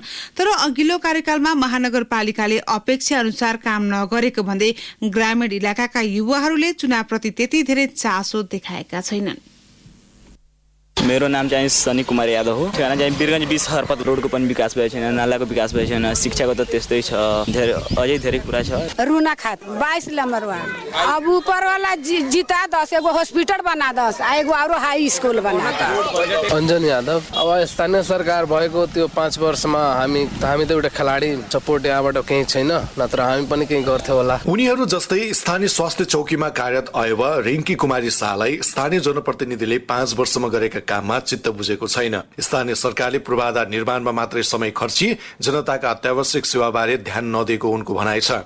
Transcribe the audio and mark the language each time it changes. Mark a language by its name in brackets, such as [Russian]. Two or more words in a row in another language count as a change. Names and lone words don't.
[Nepali] तर अघिल्लो कार्यकालमा महानगरपालिकाले अपेक्षा अनुसार काम नगरेको भन्दै ग्रामीण इलाकाका युवाहरूले चुनावप्रति त्यति धेरै चासो देखाएका छैनन्। मेरो नाम चाहिँ सनी कुमार यादव हो। ठेगाना चाहिँ वीरगंज 20 हरपत रोडको पनि विकास भएको छैन, नालाको विकास भएको छैन, शिक्षाको त त्यस्तै छ, अझै धेरै कुरा छ। रुना खात 22 नंबर वार्ड। [Bhojpuri] अब ऊपर वाला जीता 10 एगो हॉस्पिटल बना 10 एगो और हाई स्कूल बना। [Nepali] अंजन यादव। अब स्थानीय सरकार भएको त्यो 5 वर्षमा हामी त एउटा खेलाडी सपोर्ट यहाँबाट केही छैन, नत्र हामी पनि केही गर्थ्यौ होला। उनीहरू जस्तै स्थानीय स्वास्थ्य चौकीमा कार्यरत अयवा रिङ्की कुमारी शाहलाई स्थानीय जनप्रतिनिधिले 5 वर्षमा गरेका काममा चित्त बुझेको छैन। स्थानीय सरकारले पूर्वाधार निर्माणमा मात्रै समय खर्ची जनताका अत्यावश्यक सेवाबारे ध्यान नदिएको उनको भनाइ छ।